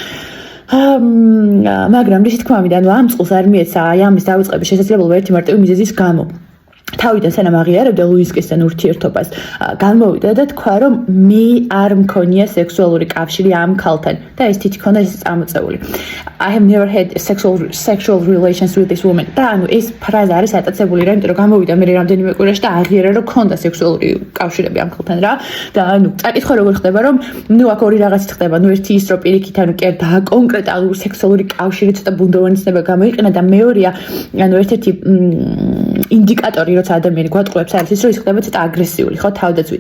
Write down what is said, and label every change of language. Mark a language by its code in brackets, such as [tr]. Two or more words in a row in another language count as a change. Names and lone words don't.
[ka] მაგრამ რითი თქმა მინდა, ანუ ამ წყულს არ მიეცა აი ამის დავიწყების შესაძლებლობა ერთი მარტივი მიზეზის გამო. თავიდან სანამ აღიარებდა ლუინსკისთან ურთიერთობას, გამოვიდა და თქვა, რომ მე არ მქონია სექსუალური კავშირი ამ ქალთან და ეს თითქოს ეს წამოწეული. [en] I have never had sexual relations with this woman. [ka] და ანუ ეს ფრაზა არის ატაცებული რა, იმიტომ რომ გამოვიდა მე რამდენიმე კვირაში და აღიარა რომ ქონდა სექსუალური კავშირები ამ ქალთან რა. და ანუ წაკითხვა როგორ ხდება, რომ ნუ აქ ორი რაღაცით ხდება, ნუ ერთი ის რომ პირიქით ანუ კი და კონკრეტული სექსუალური კავშირი ცოტა ბუნდოვანი ცნება გამოიყენა და მეორეა, ანუ ერთ-ერთი ინდიკატორი, როცა ადამიანი გვატყუებს არის ის, რომ ის ხდება ცოტა აგრესიული, ხო, თავდაცვით.